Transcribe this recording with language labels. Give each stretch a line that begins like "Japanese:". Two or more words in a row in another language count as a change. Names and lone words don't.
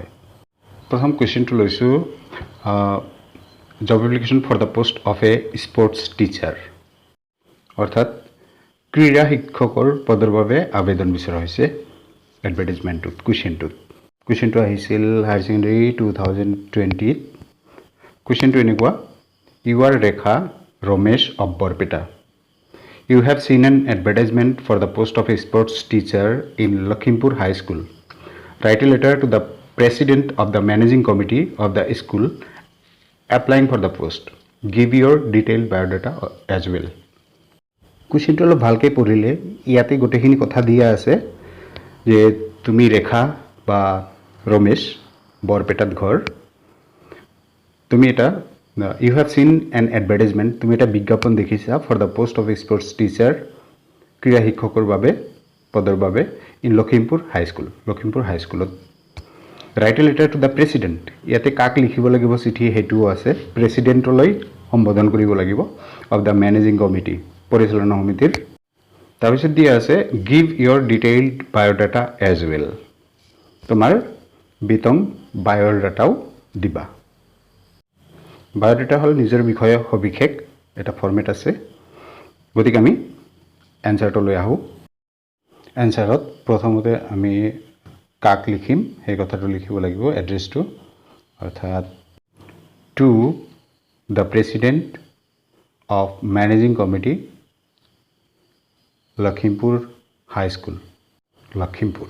Assamese: প্ৰথম কুৱেশ্যনটো লৈছোঁ,
English: job application for the post of a sports teacher,
Assamese: অৰ্থাৎ ক্ৰীড়া শিক্ষকৰ পদৰ বাবে আবেদন বিচৰা হৈছে এডভাৰটাইজমেণ্টটোত। কুৱেশ্যনটো আহিছিল
English: higher secondary
Assamese: 2020। কুৱেশ্যনটো এনেকুৱা,
English: ইউ আৰ ৰেখা ৰমেশ অফ বৰপেটা. You have seen an advertisement for the post of a sports teacher in Lakhimpur High School. Write a letter to the president of the managing committee of the school applying for the post. Give your detailed biodata as well.
Assamese: কুৱেশ্যনটো অলপ ভালকৈ পঢ়িলে ইয়াতে গোটেইখিনি কথা দিয়া আছে যে তুমি ৰেখা বা ৰমেশ বৰপেটাত ঘৰ, তুমি এটা
English: you have seen an advertisement,
Assamese: তুমি এটা বিজ্ঞাপন দেখিছা
English: for the post of a sports teacher,
Assamese: ক্ৰীড়া শিক্ষকৰ বাবে পদৰ বাবে in লখিমপুৰ হাইস্কুলত।
English: write a letter to the president,
Assamese: ইয়াতে কাক লিখিব লাগিব চিঠি সেইটোও আছে, প্ৰেচিডেণ্টলৈ সম্বোধন কৰিব লাগিব
English: of the managing committee,
Assamese: পৰিচালনা সমিতিৰ। তাৰপিছত দিয়া আছে
English: give your detailed biodata as well,
Assamese: তোমাৰ বিতং বায়'ডাটাও দিবা। বায়'ডাটা হ'ল নিজৰ বিষয়ে সবিশেষ, এটা ফৰ্মেট আছে। গতিকে আমি এনচাৰটো লৈ আহোঁ। এনচাৰত প্ৰথমতে আমি কাক লিখিম সেই কথাটো লিখিব লাগিব, এড্ৰেছটো, অৰ্থাৎ
English: to the president of managing committee
Assamese: লখিমপুৰ হাইস্কুল লখিমপুৰ।